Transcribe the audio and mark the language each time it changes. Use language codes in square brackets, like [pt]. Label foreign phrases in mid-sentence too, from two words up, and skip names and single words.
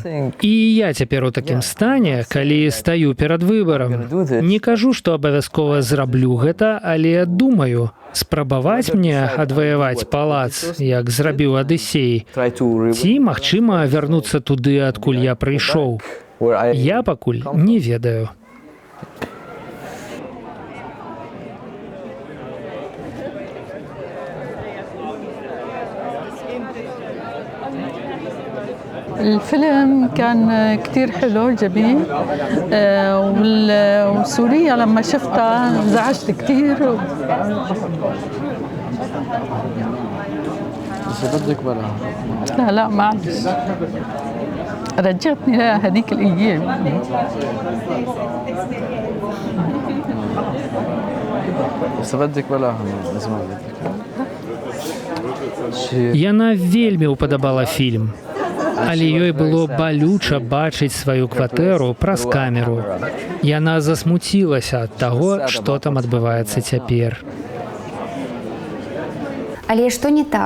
[be] І я цяпер у такім стане, калі стаю перад выбарам. Не кажу, што абавязкова зраблю гэта, але думаю, спрабаваць мне адваяваць палац, як зрабіў Адысей, ці, магчыма, вярнуцца туды, адкуль я прыйшоў. Я пакуль не ведаю. [ar] الفيلم كان كتير حلو جميل وسوريا لما شفتها انزعجت كتير بدك بلا لا معلش رجعتني لهذيك الايام بس بدك بلا اسمع [be] Яна вельмі ўпадабала фільм. Але ёй было балюча бачыць сваю кватэру праз камеру. Яна засмуцілася ад таго, што там адбываецца цяпер. Але што не так?